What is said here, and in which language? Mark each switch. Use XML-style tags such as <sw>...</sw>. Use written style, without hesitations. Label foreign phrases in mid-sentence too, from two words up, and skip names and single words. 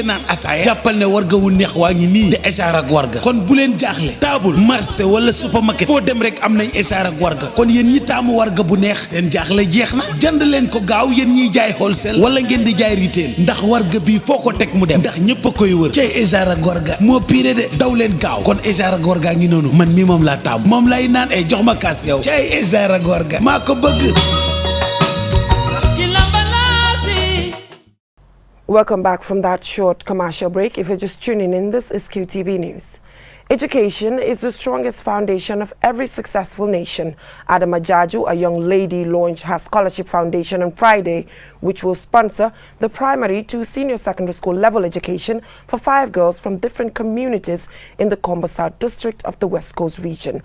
<wo>naan ataaya jàppal ne warga wu neex waa ngi nii di Ejara ak warga kon bu leen jaaxle taabul marché wala supermarket foo dem rek am nañ Ejara ak warga kon yéen ñi taamu warga bu neex seen jaaxle jeex na jënd leen ko gaaw yéen ñiy jaay wholesale wala ngeen di jaay retail ndax warga bi foo ko teg mu dem ndax ñëpp a koy wër cay Ejara ak warga moo pire de daw leen gaaw kon Ejara ak warga ngi noonu man mi moom laa taam moom lay naan ay jox ma kaas yow cay Ejara ak warga maa ko bëgg</wo> <en>Welcome back from that short commercial break. If you're just tuning in, this is QTV News. Education is the strongest foundation of every successful nation. Adama Jaju, a young lady, launched her scholarship foundation on Friday, which will sponsor the primary to senior secondary school level education for 5 girls from different communities in the Combo South district of the West Coast region.</en>